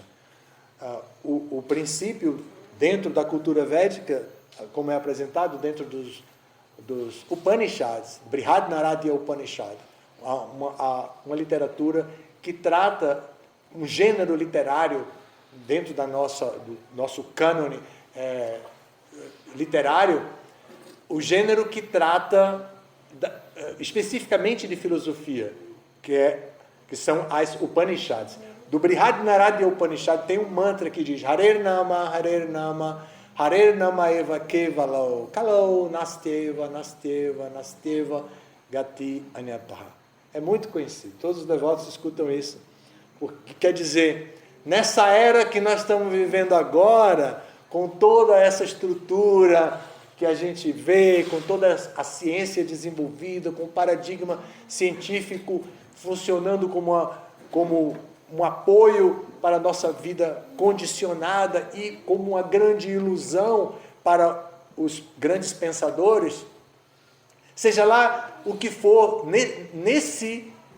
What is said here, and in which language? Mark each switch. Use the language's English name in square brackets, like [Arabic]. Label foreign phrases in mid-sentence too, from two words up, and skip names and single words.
[Portuguese] O princípio dentro da cultura védica, como é apresentado dentro dos Upanishads, Brihad Naradya Upanishad, uma literatura que trata um gênero literário dentro do nosso cânone literário, o gênero que trata especificamente de filosofia, que são as Upanishads. Do Brihad Naradya Upanishad tem um mantra que diz [Sanskrit] हरेर् नाम, हरेर् नाम, हरेर् नाम एव केवलम्, कलौ, नास्त्येव, नास्त्येव, नास्त्येव, गतिर् अन्यथा. [Portuguese] É muito conhecido, todos os devotos escutam isso. Porque quer dizer, nessa era que nós estamos vivendo agora, com toda essa estrutura que a gente vê, com toda a ciência desenvolvida, com o paradigma científico funcionando como um apoio para a nossa vida condicionada e como uma grande ilusão para os grandes pensadores, seja lá o que for, nesse